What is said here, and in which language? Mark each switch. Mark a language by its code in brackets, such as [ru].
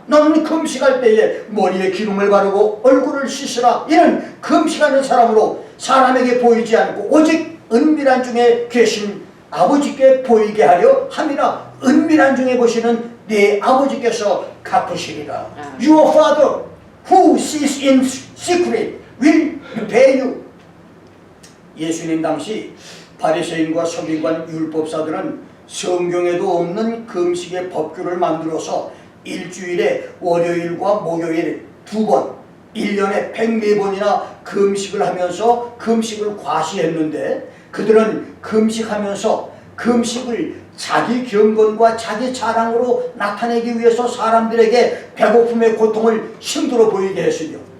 [ko] 너는 금식할 때에 머리에 기름을 바르고 얼굴을 씻으라. 이는 금식하는 사람으로 사람에게 보이지 않고 오직 은밀한 중에 계신 아버지께 보이게 하려 함이라. 은밀한 중에 보시는 네 아버지께서 갚으시리라. [en] Your Father who sees in secret will repay you. [ko] 예수님 당시 바리새인과 서기관 율법사들은 성경에도 없는 금식의 법규를 만들어서 일주일에 월요일과 목요일 2번, 1년에 104번이나 금식을 하면서 금식을 과시했는데, 그들은 금식하면서 금식을 자기 경건과 자기 자랑으로 나타내기 위해서 사람들에게 배고픔의 고통을 힘들어 보이게 했으며,